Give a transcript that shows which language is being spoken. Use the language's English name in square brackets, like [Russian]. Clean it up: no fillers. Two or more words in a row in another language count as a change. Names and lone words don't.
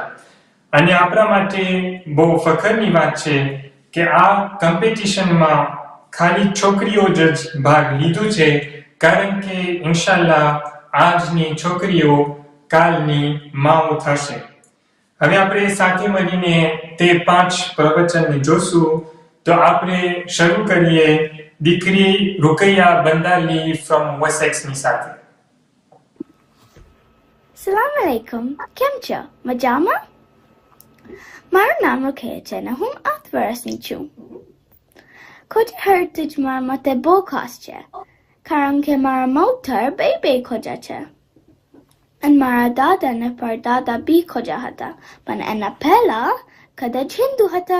[Gujarati] અને આપણા માટે બહુ ફખરની વાત છે કે આ કોમ્પિટિશનમાં ખાલી છોકરીઓ જ ભાગ લીધો છે, કારણ કે ઇન્શાલ્લાહ આજની છોકરીઓ કાલની માઓ થશે. હવે આપણે સાથે મળીને તે 5 પ્રવચનને જોશું. તો આપણે શરૂ કરીએ દીકરી રૂકૈયા બંદાલી from Wessex ની સાથે. [Arabic] السلام عليكم. [Gujarati] કેમ છો? મજામાં? મારું નામ રૂકૈયા છે અને હું 8 વર્ષની છું. ખોજા હેરિટેજમાં માટે બહુ ખાસ છે, કારણ કે મારા મોટર બે ખોજા છે. અને મારા દાદા અને પરદાદા બી ખોજા હતા, પણ એના પહેલા કદાચ હિન્દુ હતા.